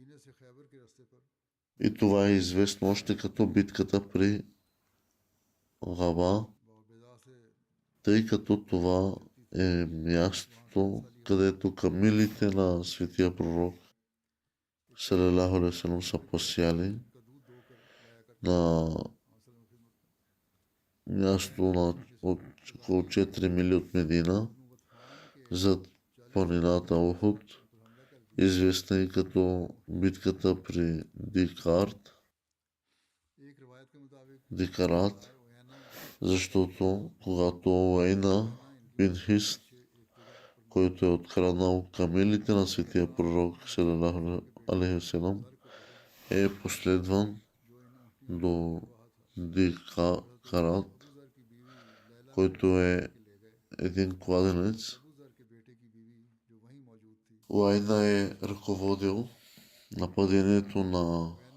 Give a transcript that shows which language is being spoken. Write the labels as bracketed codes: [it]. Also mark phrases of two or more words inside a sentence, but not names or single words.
[bg] и това е известно още като битката при Габа, тъй като това е мястото, където камилите на светия пророк [ar] صلى الله عليه وسلم [bg] са посяли на място на около 4 мили от Медина, зад планината Ухуд, известна и като битката при Дикарат, защото когато Уейна бин Хис, който е откраднал камилите на светия пророк [ar] صلى الله عليه وسلم, [bg] е последван до Дикарат, който е един кладенец. Уайна е ръководил нападението на